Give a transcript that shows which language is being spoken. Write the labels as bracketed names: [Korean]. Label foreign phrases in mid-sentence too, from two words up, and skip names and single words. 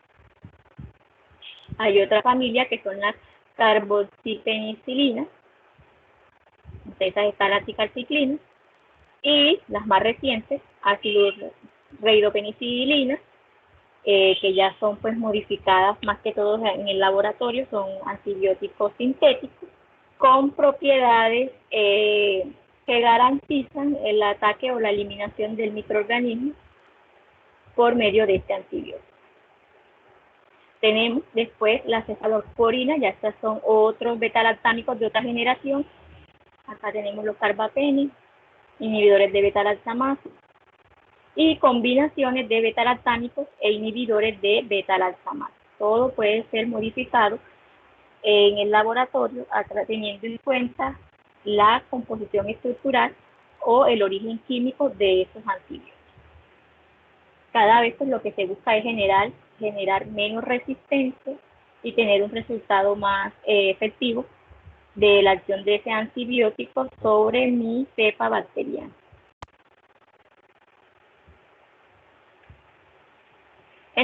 [Spanish] Hay otra familia que son las carboxipenicilinas, entre esas está la cicalciclina, y las más recientes, ácido-reidopenicilina, que ya son pues modificadas más que todo en el laboratorio, son antibióticos sintéticos con propiedades que garantizan el ataque o la eliminación del microorganismo por medio de este antibiótico. Tenemos después la cefalosporina, ya estas son otros betalactámicos de otra generación. Acá tenemos los carbapenems, inhibidores de betalactamasa, y combinaciones de betalactámicos e inhibidores de betalactamasa. Todo puede ser modificado en el laboratorio teniendo en cuenta la composición estructural o el origen químico de esos antibióticos. Cada vez pues, lo que se busca es generar menos resistencia y tener un resultado más efectivo de la acción de ese antibiótico sobre mi cepa bacteriana.